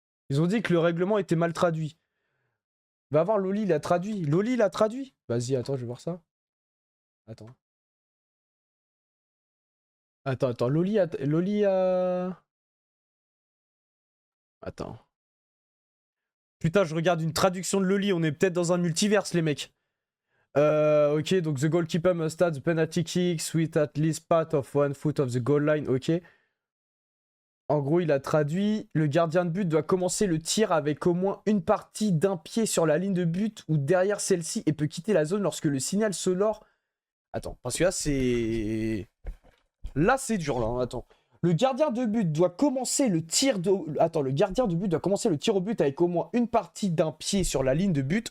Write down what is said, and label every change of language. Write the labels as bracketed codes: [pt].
[fr] Ils ont dit que le règlement était mal traduit. Va voir Loli, il a traduit. Loli, il a traduit? Vas-y, attends, je vais voir ça. Attends. Attends. Loli a... Attends. Putain, je regarde une traduction de Loli. On est peut-être dans un multiverse, les mecs. [en] Ok, donc the goalkeeper must start the penalty kicks with at least part of 1 foot of the goal line. Ok. [fr] En gros, il a traduit, le gardien de but doit commencer le tir avec au moins une partie d'un pied sur la ligne de but ou derrière celle-ci et peut quitter la zone lorsque le signal sonore... Attends, parce que là, c'est... Là, c'est dur, là. Hein, attends. Le gardien de but doit commencer le tir de... Attends, le gardien de but doit commencer le tir au but avec au moins une partie d'un pied sur la ligne de but.